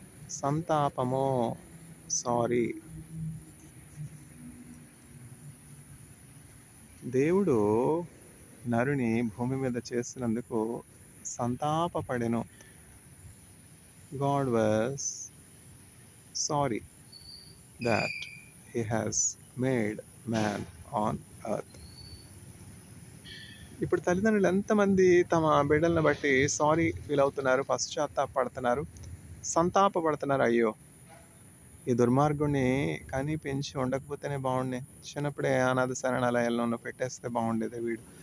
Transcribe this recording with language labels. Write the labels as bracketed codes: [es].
[te] సంతాపము, sorry. దేవుడు నరుని భూమి మీద చేసినందుకు సంతాపపడెను. [en] God was sorry that he has made man on earth. [te] ఇప్పుడు తల్లిదండ్రులు ఎంతమంది తమ బిడ్డలను బట్టి సారీ ఫీల్ అవుతున్నారు, పశ్చాత్తాపపడుతున్నారు, సంతాపపడుతున్నారు. అయ్యో! ఈ దుర్మార్గుడిని కని పెంచి ఉండకపోతేనే బాగుండే. చిన్నప్పుడే అనాథ శరణాలయాల్లోనూ పెట్టేస్తే బాగుండేది వీడు.